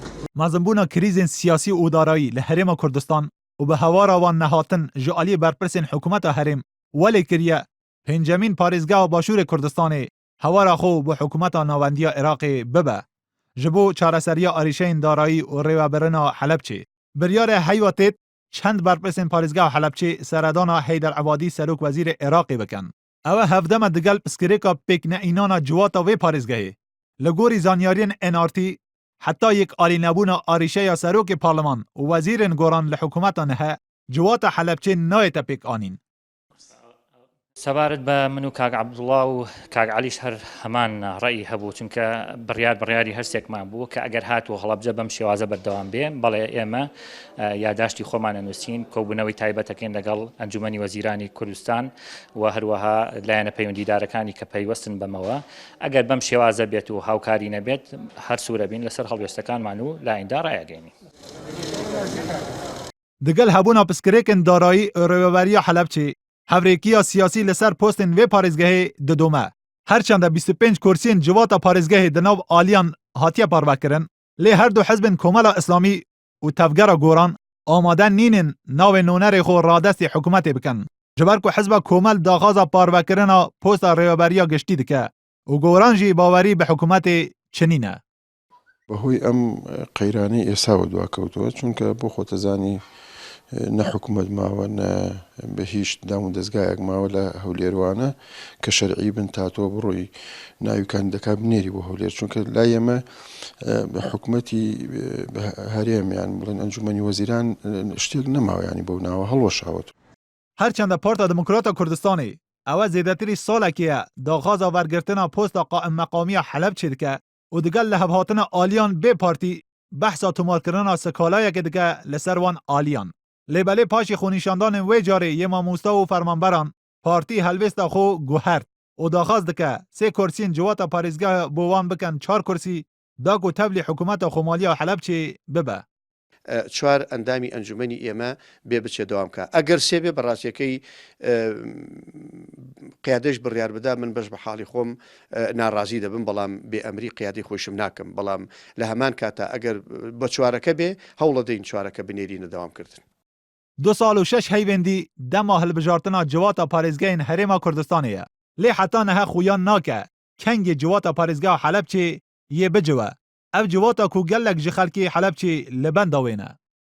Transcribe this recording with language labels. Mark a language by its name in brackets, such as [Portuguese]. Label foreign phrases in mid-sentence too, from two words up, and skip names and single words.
[Kurdish] مزنبونا کریزن سیاسی و دارایی لحرم کردستان و به هوارا و نهاتن جعالی برپرسین حکومت حرم ولی کریه پنجمین پارێزگا باشوور کردستان هوارا خو به حکومت ناوندی عراق ببه جبو چارەسەریya ئەریشەین دارایی و ڕێوەبەرنا حەلەبچێ بریارە هەیوەتێت چەند بەرپرسên پارێزگا حەلەبچێ سەردانا حەیدەر عەبادی سەرۆک وەزیرê Iraqê bikin. Ew hevdema digel piskirêka pêkneînana ciwata vê parêzgehê. Li gorî zanyariyên NRT heta yek alînebûna êrişeya serokê parleman û wezîrên goran li hikûmeta niha ciwata Helebçê nayête pêkanîn. [Central Kurdish] سەبارەت بە من و کاک عەبدوڵڵا و کاک عەلیش هەر هەمان ڕەئی هەبوو چونکە بڕیاری هەرسێکمان بوو کە ئەگەر هاتووە هەڵەبجە بەم شێوازە بەردەوام بێ بەڵێ ئێمە یاداشتی خۆمانە نووسین کۆبوونەوەی تایبەتەکەین لەگەڵ ئەنجومەنی وەزیرانی کوردستان و هەروەها لایەنە پەیوەندیدارەکانی کە پەیوەستن بەمەوە ئەگەر بەم شێوازە بێت و هاوکاری نەبێت هەر سوورە بین لەسەر هەڵوێستەکانمان و لایەندا ڕایەگەینی. [Kurdish] Digel hebûna piskirêkên darayî û rêweberiya Helebçê hevrekiya siyasî li ser postên vê parêzgehê didome. Herçanda 25 kursiyên civata parêzgehê di nav aliyan hatiye parvekirin, lê her du hezbên Komela İslamî û Tevgera Goran amade nînin navê nûnerê xwe radestê hikûmetê bikin. Ji ber ku hezba Komel daxwaza parvekirina posta rêweberiya giştî dike û Goran jî bawerî bi hikûmetê çinîne. [Central Kurdish] بەهۆی ئەم قەیرانەی ئێساوە دواکەوتەوە چونکە بۆ خۆتەزانی نە حکوومەت ماوە نە بە هیچ دام و دەستگایەک ماوە لە هەولێروانە کە شەرعی بن تاتۆ بڕۆی ناویکان دەکا بنێری بۆ هەولێر چونکە لای ئێمە حکوومەتی هەرێمیان بڵێن ئەنجومەنی وەزیران شتێک نەماوەیانی بەو ناوە هەڵوەشاوت. [Kurdish] هەرچەندە پارتا دموکراتە کوردستانê ئەوە زێدەتری ساڵێکیە daxwaza wergirtina posta qaim meqamiya Helebçê dike û digel li hevhatina aliyan bê partî behsa tomarkirina skalayekê dike li ser wan aliyan. Lêbelê paşê xwenîşandanên wê carê yê mamosta û fermanberan partî helbêsta xwe guhert û daxwaz dike sê kursiyên civata parêzgeha bo wan bikin 4 kursî da ku tevlî hikûmeta Xomaliya Helebçê bibe. [Central Kurdish] چوار ئەندامی ئەنجومەنی ئێمە بێ بچێ دەوامکە ئەگەر سێبێ بەڕاستیەکەی قیادەش بڕیار بدا من بەش بە حاڵی خۆم ناڕازی دەبم بەڵام بێ ئەمری قیادی خۆشم ناکەم بەڵام لە هەمان کاتە ئەگەر بە چوارەکە بێ هەوڵە دەین چوارەکە بنێرینە دەوامکردن. [Kurdish] 2 سال و 6 هەیوێندی dema hilbijartina civata parêzgehên Herêma Kurdistanê ye. Lê heta niha xuyan nake kengê civata parêzgeha Helebçê yê biciwe. Ev civata ku gelek ji xelkê Helebçê li benda wê ne.